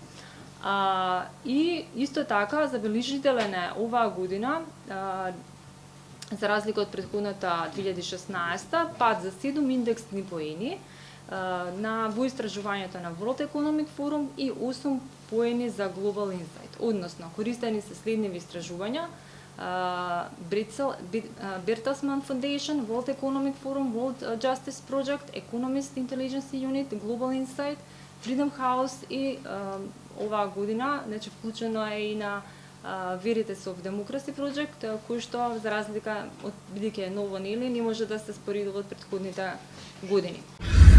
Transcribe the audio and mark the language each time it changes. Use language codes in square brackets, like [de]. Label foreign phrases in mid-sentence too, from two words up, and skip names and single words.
[mk] И исто така забележителен е оваа година, за разлика од претходната 2016, пад за 7 индексни поени во истражувањето на World Economic Forum и 8 поени за Global Insight. Односно, користени се следниви истражувања: Bertelsmann Foundation, World Economic Forum, World Justice Project, Economist Intelligence Unit, Global Insight, Freedom House и оваа година, значи вклучено е и на Veritas of Democracy Project, кој што за разлика од бидејќи е ново, нели, не може да се споредува од претходните години.